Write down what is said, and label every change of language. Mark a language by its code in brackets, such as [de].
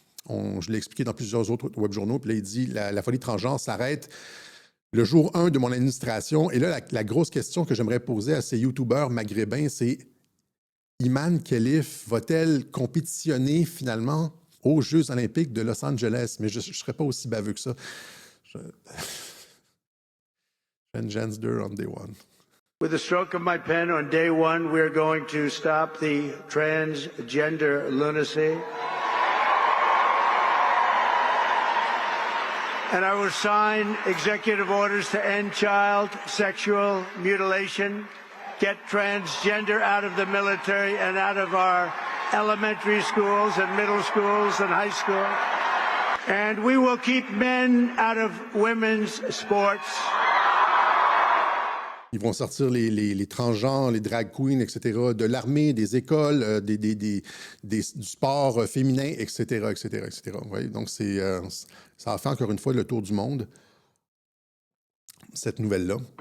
[fr] Je l'ai expliqué dans plusieurs autres webjournaux. Puis là, il dit la folie transgenre s'arrête le jour 1 de mon administration. Et là, la grosse question que j'aimerais poser à ces youtubeurs maghrébins, c'est Iman Khelif va-t-elle compétitionner finalement aux Jeux olympiques de Los Angeles? Mais je ne serais pas aussi baveux que ça. [en] Transgender on day one. With the stroke of my pen on day one, we're going to stop the transgender lunacy. And I will sign executive orders to end child sexual mutilation, get transgender out of the military and out of our elementary schools and middle schools and high school. And we will keep men out of women's sports. [fr] Ils vont sortir les transgenres, les drag queens, etc., de l'armée, des écoles, du sport féminin, etc., etc., etc. Oui, donc, ça a fait encore une fois le tour du monde, cette nouvelle-là.